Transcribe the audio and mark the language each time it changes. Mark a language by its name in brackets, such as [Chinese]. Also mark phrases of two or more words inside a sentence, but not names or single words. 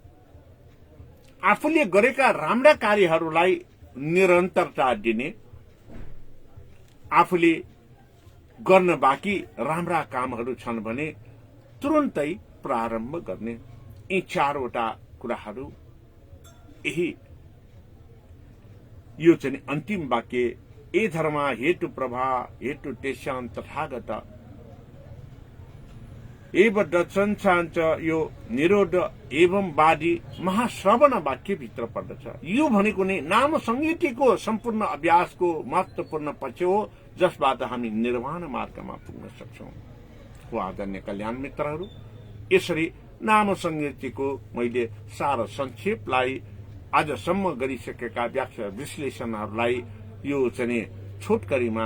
[Nepali] आफूले गरेका राम्रा कार्यहरूलाई निरन्तरता दिने, आफूले गर्न बाँकी राम्रा कामहरू छन् भने तुरन्तै प्रारम्भ गर्ने। यी चारवटा कुराहरू यही यो चाहिँ अन्तिम वाक्य [Pali] ए धर्म हेतु प्रभा हेतु तेस्यान तथागत एव दर्शनसाञ्च यो निरोध एवं वादी महाश्रवण [Nepali] वाक्यभित्र पर्दछ। यो भनेको नै नाम संहिताको सम्पूर्ण अभ्यासको महत्वपूर्ण पक्ष हो, जसबाट हामी निर्वाण मार्गमा पुग्न सक्छौं। हो आदरणीय कल्याण मित्रहरू, यसरी नाम संहिताको मैले सारा संक्षेपलाई आजसम्म गरिसकेका व्याख्या विश्लेषणहरूलाई यो चाहिँ छोटकरीमा